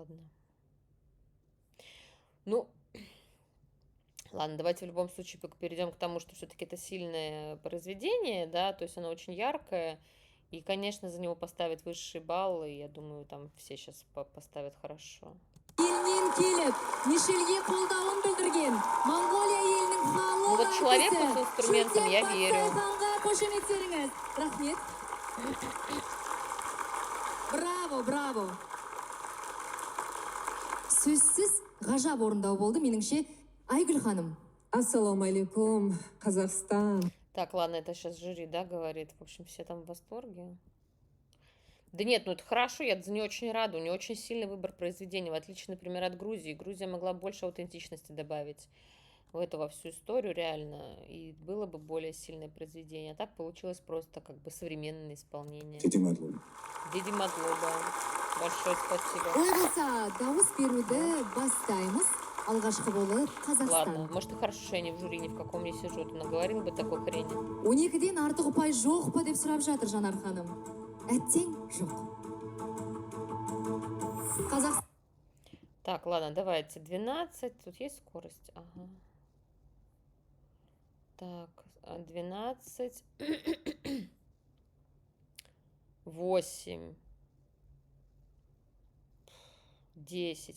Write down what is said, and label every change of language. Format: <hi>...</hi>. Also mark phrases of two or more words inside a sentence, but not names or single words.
<ru>Ладно. Ну, ладно, давайте в любом случае перейдем к тому, что все-таки это сильное произведение, да, то есть оно очень яркое, и, конечно, за него поставят высший балл, и я думаю, там все сейчас поставят хорошо.</ru> <kk>Елінен келіп, Мишельге қолдауын білдірген Монголия елінің</kk> <ru>Ну</ru> <kk>халық</kk> <ru>вот человеку с</ru> <kk>артисі</kk> <ru>инструментом я</ru> <kk>Шултен</kk> <ru>верю.</ru> <kk>Патсайханға қошеметтеріңіз. Рахмет. Браво, браво. Сөзсіз ғажап орындау болды, меніңше. Айгүл ханым.</kk> <ar>السلام عليكم,</ar> <kk>Казахстан.</kk> <ru>Так, ладно, это сейчас жюри, да, говорит. В общем, все там в восторге. Да нет, ну это хорошо, я за нее очень рада. У нее очень сильный выбор произведений, в отличие, например, от Грузии. Грузия могла больше аутентичности добавить в эту во всю историю реально, и было бы более сильное произведение. А так получилось просто как бы современное исполнение. Диди Матлуб. Диди Матлуба. Большое спасибо.</ru> <kk>Ой болса, дауыс беруді бастаймыз. Алғашқы болып Қазақстан.</kk> <ru>Ладно, может и хорошо, что я не в жюри ни в каком не сижу, ты наговорил бы такой хрени.</ru> <kk>12-ден артық ұпай жоқ па деп сұрап жатыр Жанар ханым. Әттең жоқ. Қазақстан.</kk> <ru>Так, ладно, давайте 12. Тут есть скорость? Ага. Так, 12. 8. 10.</ru>